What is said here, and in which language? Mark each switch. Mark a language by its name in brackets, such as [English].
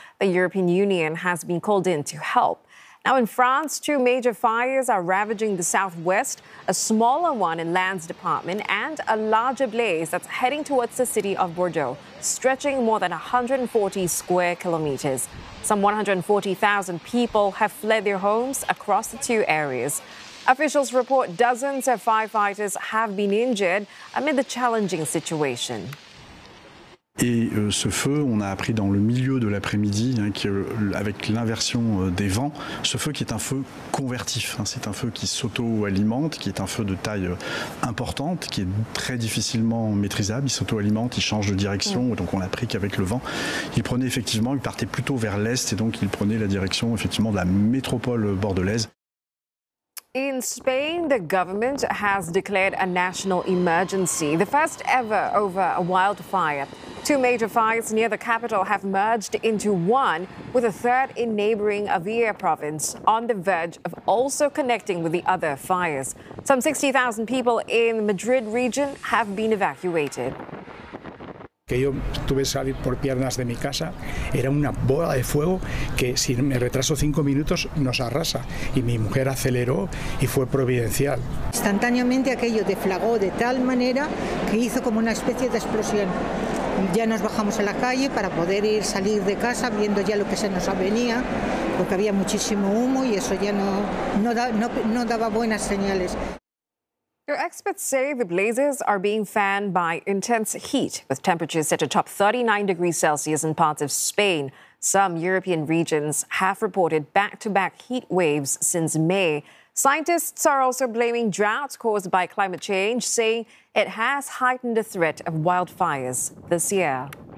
[English] The European Union has been called in to help. Now in France, two major fires are ravaging the southwest, a smaller one in Lands Department, and a larger blaze that's heading towards the city of Bordeaux, stretching more than 140 square kilometers. Some 140,000 people have fled their homes across the two areas. Officials report dozens of firefighters have been injured amid the challenging situation. [French] Et ce feu, on a appris dans le milieu de l'après-midi, hein, avec l'inversion des vents, ce feu qui est un feu convertif. Hein, c'est un feu qui s'auto-alimente, qui est un feu de taille importante, qui est très difficilement maîtrisable. Il s'auto-alimente, il change de direction. Mmh. Donc on a appris qu'avec le vent, il prenait effectivement, il partait plutôt vers l'est et donc il prenait la direction effectivement de la métropole bordelaise. [English] In Spain, the government has declared a national emergency, the first ever over a wildfire. Two major fires near the capital have merged into one, with a third in neighboring Avia province, on the verge of also connecting with the other fires. Some 60,000 people in the Madrid region have been evacuated. [Spanish] Que yo tuve que salir por piernas de mi casa, era una bola de fuego que si me retraso 5 minutos nos arrasa. Y mi mujer aceleró y fue providencial. Instantáneamente aquello deflagró de tal manera que hizo como una especie de explosión. Ya nos bajamos a la calle para poder ir salir de casa viendo ya lo que se nos venía, porque había muchísimo humo y eso ya no daba buenas señales. [English] Your experts say the blazes are being fanned by intense heat, with temperatures set atop 39 degrees Celsius in parts of Spain. Some European regions have reported back-to-back heat waves since May. Scientists are also blaming droughts caused by climate change, saying it has heightened the threat of wildfires this year.